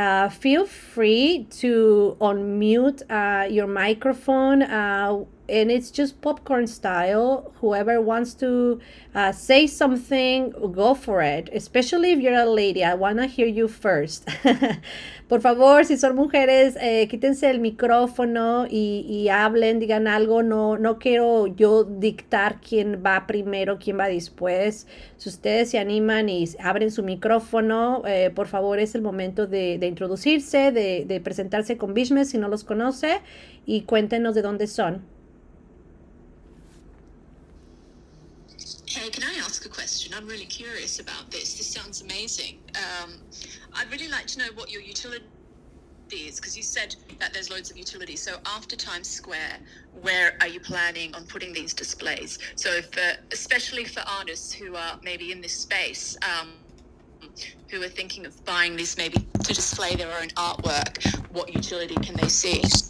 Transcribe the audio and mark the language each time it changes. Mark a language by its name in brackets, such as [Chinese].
[English] Feel free to unmute your microphone, and it's just popcorn style. Whoever wants to say something, go for it, especially if you're a lady. I want to hear you first. [Spanish] Por favor, si son mujeres, quítense el micrófono y hablen, digan algo. No quiero yo dictar quién va primero, quién va después. Si ustedes se animan y abren su micrófono, por favor, es el momento de introducirse, de presentarse con VIZMESH si no los conoce, y cuéntenos de dónde son. [English] Hey, can I ask a question? I'm really curious about this. This sounds amazing. I'd really like to know what your utility is, because you said that there's loads of utility. So after Times Square, where are you planning on putting these displays? So especially for artists who are maybe in this space, who are thinking of buying this maybe to display their own artwork, what utility can they see?